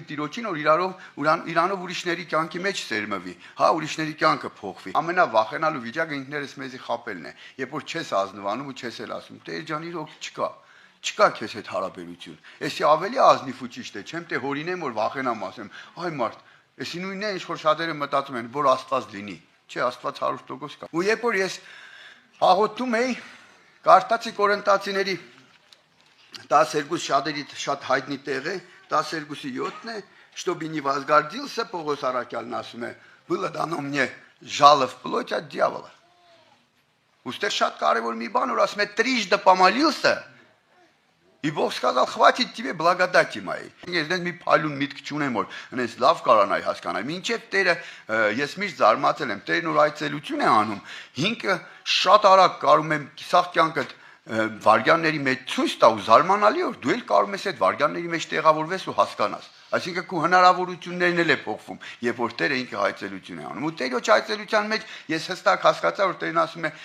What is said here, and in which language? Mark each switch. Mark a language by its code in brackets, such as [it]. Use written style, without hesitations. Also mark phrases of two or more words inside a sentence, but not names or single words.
[hy] Տիրոջին, որ իրանով ուրիշների կյանքի մեջ սերմվի, հա, ուրիշների կյանքը փոխվի։ Ամենավախենալու վիճակը ինքներս մեզի խաբելն է, երբ որ չես ազնվանում ու չես էլ ասում, Տեր ջան, իրոք չկա։ Չկա քեզ հետ հարաբերություն։ Էսի ավելի ազնիվ ու ճիշտ է, չեմ թե հորինեմ որ վախենամ ասեմ, այ մարդ, էսի նույնն է, ինչ որ շատերը մտածում են, որ Աստված լինի։ Չէ, Աստված 100% կա։ Ու երբ որ ես աղոթում էի, կարդացի Կորինթացիների 12 շատ հայտնի տեղ է, 12-ի 7-ն է, [ru] чтобы не возгордился, [hy] Պողոս Արաքյալն ասում է, [ru] было дано мне жалов плоть от дьявола։ [hy] Ուստեղ շատ կարևոր մի բան որ ասում է [ru] трижды помолился, И Бог сказал, хватит тебе благодати моей։ [hy] Ես դες մի փայլուն միտք չունեմ որ այնպես լավ կարանայի հասկանալ։ Մինչև Տերը ես միշտ զարմացել եմ, Տերն որ այցելություն է անում, ինքը շատ արագ կարում եմ սաղ կյանքդ վարյանների մեջ ցույց տա ու զարմանալի որ դու էլ կարող ես այդ վարյանների մեջ տեղավորվես ու հասկանաս։ Այսինքն քո հնարավորություններն էլ է փոխվում, երբ որ Տերը ինքը այցելություն է անում։ Ու Տերոջ այցելության մեջ ես հստակ հասկացա, որ Տերն ասում է.